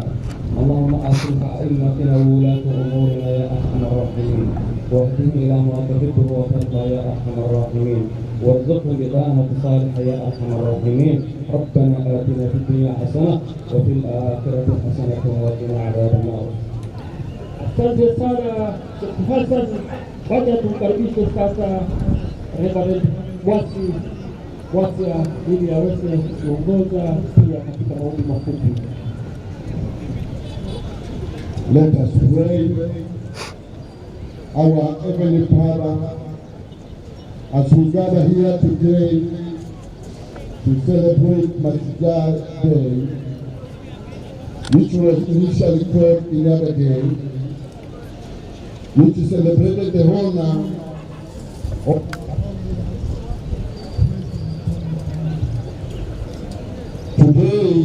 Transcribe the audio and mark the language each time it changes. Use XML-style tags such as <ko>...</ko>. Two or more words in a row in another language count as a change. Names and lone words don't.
<ar>اللهم أصلح أئمتنا وولاة أمورنا يا أرحم الراحمين، واهدهم إلى ما تحب وترضى يا أرحم الراحمين، وارزقهم بطانة صالحة يا أرحم الراحمين. ربنا آتنا في الدنيا حسنة وفي الآخرة حسنة وقنا عذاب النار.</ar> <sw>Asante sana Sheikh Hassan. Wacha tumkaribishe sasa Reverend Mashujaa ili aweze kuongoza pia katika maombi mafupi.</sw> <en>Let us pray. Our Heavenly Father, as we gather here today to celebrate Mashujaa Day, which was initially called another day, which celebrated the honor of today.</en>